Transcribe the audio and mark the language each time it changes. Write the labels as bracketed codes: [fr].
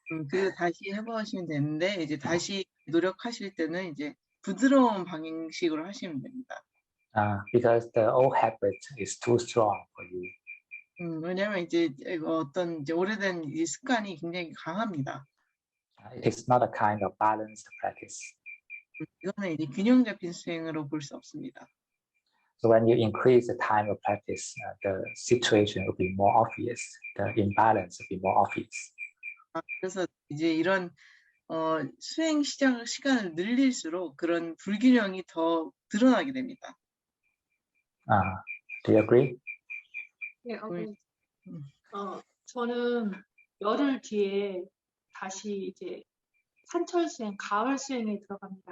[ko] 그리고 다시 해보시면 되는데 이제 다시 노력하실 때는 이제 부드러운 방식으로 하시면 됩니다. [en] Because the old habit is too strong for you. [ko] 왜냐하면 이제 어떤 이제 오래된 이 습관이 굉장히 강합니다. [en] It is not a kind of balanced practice. [ko] 이거는 이제 균형 잡힌 수행으로 볼 수 없습니다. [en] So when you increase the time of practice, the situation will be more obvious. The imbalance will be more obvious. [ko] 그래서 이제 이런 수행 시간을 늘릴수록 그런 불균형이 더 드러나게 됩니다. [en] Do you agree? [ko] 예, 음. 저는 열흘 뒤에 다시 이제 산철 수행, 가을 수행에 들어갑니다.